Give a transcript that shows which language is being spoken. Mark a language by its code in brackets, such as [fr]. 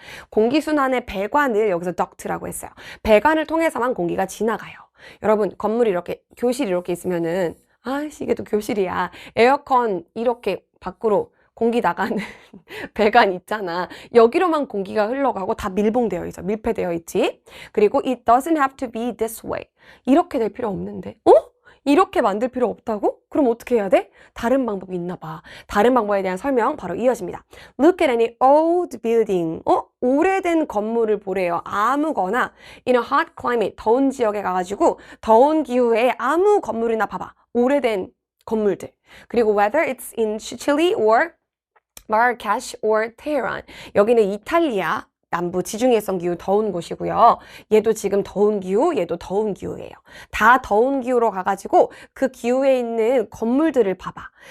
[ko] 공기순환의 배관을 여기서 duct라고 했어요. 배관을 통해서만 공기가 지나가요. 여러분 건물이 이렇게 교실이 이렇게 있으면은 아이씨 이게 또 교실이야. 에어컨 이렇게 밖으로 공기 나가는 배관 있잖아. 여기로만 공기가 흘러가고 다 밀봉되어 있어. 밀폐되어 있지. 그리고 [en] it doesn't have to be this way. [ko] 이렇게 될 필요 없는데. 이렇게 만들 필요 없다고? 그럼 어떻게 해야 돼? 다른 방법이 있나 봐. 다른 방법에 대한 설명 바로 이어집니다. [en] Look at any old building. [ko] 오래된 건물을 보래요. 아무거나 [en] in a hot climate. [ko] 더운 지역에 가가지고 더운 기후에 아무 건물이나 봐봐. 오래된 건물들. 그리고 [en] whether it's in Chile or Marrakesh or Tehran. [ko] 여기는 이탈리아 남부 지중해성 기후 더운 곳이고요. 얘도 지금 더운 기후, 얘도 더운 기후예요. 다 더운 기후로 가가지고 그 기후에 있는 건물들을 봐봐.